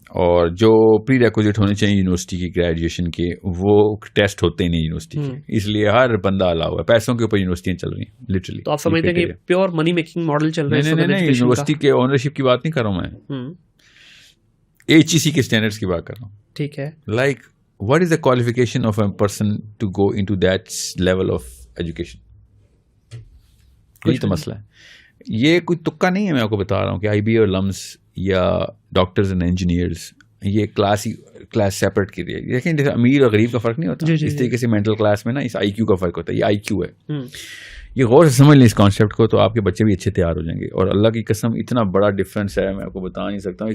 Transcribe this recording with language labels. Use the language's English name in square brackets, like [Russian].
[Urdu] اور جو پری ریکوزٹ ہونے چاہیے یونیورسٹی کی گریجویشن کے, وہ ٹیسٹ ہوتے ہی نہیں یونیورسٹی کے, اس لیے ہر بندہ الا ہوا ہے. پیسوں کے اوپر یونیورسٹیاں چل رہی ہیں لٹرلی. تو آپ سمجھتے ہیں کہ پیور منی میکنگ ماڈل چل رہا ہے؟ نہیں, یونیورسٹی کے اونرشپ کی بات نہیں کر رہا ہوں میں, ایچ ای سی کے اسٹینڈرڈس کی بات کر رہا ہوں. ٹھیک ہے. [English] Like what is the qualification of a person to go into that level of education? [Urdu] یہی تو مسئلہ ہے. یہ کوئی تکا نہیں ہے, میں آپ کو بتا رہا ہوں کہ آئی بی اور لمس یا ڈاکٹرز اینڈ انجینئرز یہ کلاس سیپریٹ کی رہی ہے. دیکھیں جیسے امیر اور غریب کا فرق نہیں ہوتا, اس طریقے سے مینٹل کلاس میں نا اس آئی کیو کا فرق ہوتا ہے. یہ آئی کیو ہے. یہ غور سے سمجھ لیں اس کانسیپٹ کو, تو آپ کے بچے بھی اچھے تیار ہو جائیں گے. اور اللہ کی قسم اتنا بڑا ڈفرینس ہے, میں آپ کو بتا نہیں سکتا ہوں.